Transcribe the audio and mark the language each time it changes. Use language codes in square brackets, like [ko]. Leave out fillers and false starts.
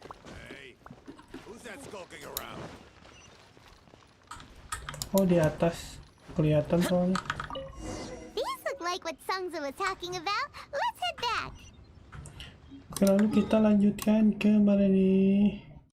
[en] Hey, who's that skulking around? [id] Oh, di atas kelihatan soalnya. [en] These look like what Songza was talking about. Let's head back. [id] Oke, lalu kita lanjutkan ke mana nih?